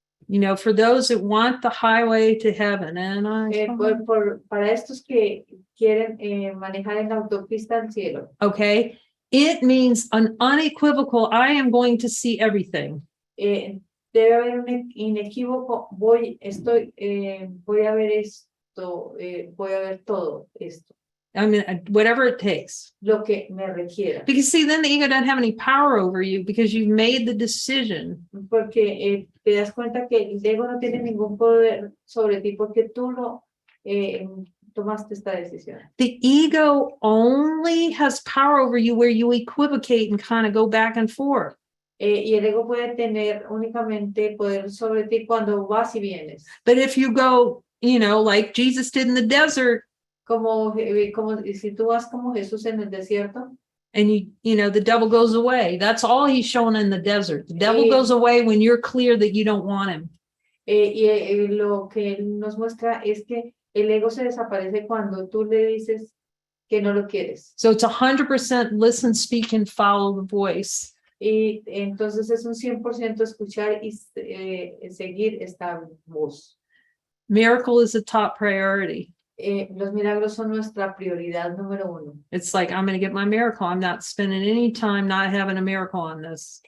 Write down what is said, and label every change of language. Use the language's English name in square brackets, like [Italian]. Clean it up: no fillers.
[English] You know, for those that want the highway to heaven, and [Spanish] Para estos que quieren manejar en la autopista al cielo, [English] okay, it means an unequivocal, I am going to see everything. [Spanish] debe haber un inequívoco, voy a ver esto, voy a ver todo esto, [English] I mean, whatever it takes. [Spanish] lo que me requiera. [English] Because see, then the ego doesn't have any power over you because you've made the decision. [Spanish] Porque te das cuenta que el ego no tiene ningún poder sobre ti porque tú tomaste esta decisión. [English] The ego only has power over you where you equivocate and kind of go back and forth. [Spanish] Y el ego puede tener únicamente poder sobre ti cuando vas y vienes. [English] But if you go, you know, like Jesus did in the desert, [Spanish] Como si tú vas como Jesús en el desierto. [English] and you know, the devil goes away. That's all he's showing in the desert. The devil goes away when you're clear that you don't want him. [Spanish] Lo que él nos muestra es que el ego se desaparece cuando tú le dices que no lo quieres. [English] So it's 100% listen, speak, and follow the voice. [Spanish] Y entonces es un 100% escuchar y seguir esta voz. [English] Miracle is a top priority. [Spanish] Los milagros son nuestra prioridad número 1. [English] It's like, I'm going to get my miracle. I'm not spending any time not having a miracle on this.